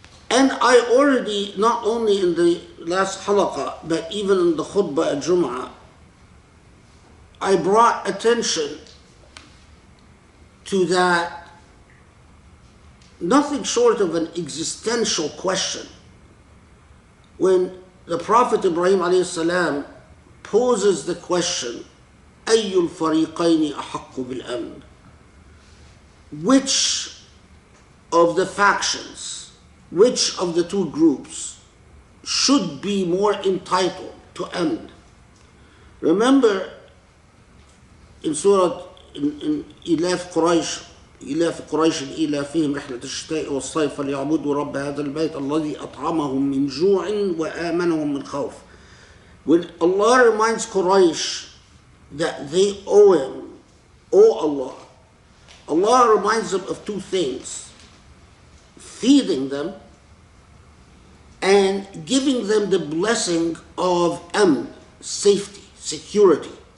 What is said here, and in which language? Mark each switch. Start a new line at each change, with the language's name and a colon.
English: And I already, not only in the last halaqah, but even in the khutbah at Jum'ah, I brought attention to that nothing short of an existential question when the Prophet Ibrahim alayhi salam poses the question,
Arabic: أَيُّ الْفَرِيقَيْنِ أَحَقُّ بِالْأَمْنِ?
English: Which of the factions, which of the two groups should be more entitled to amn? Remember in Surah in
Arabic: إلاف قريش إلاف قريش إلافهم رحلة الشتاء والصيف فليعبدوا رب هذا البيت الذي أطعمهم من جوع وآمنهم من خوف.
English: When Allah reminds Quraysh that they owe Him, Allah, Allah reminds them of two things: feeding them and giving them the blessing of amn, safety, security.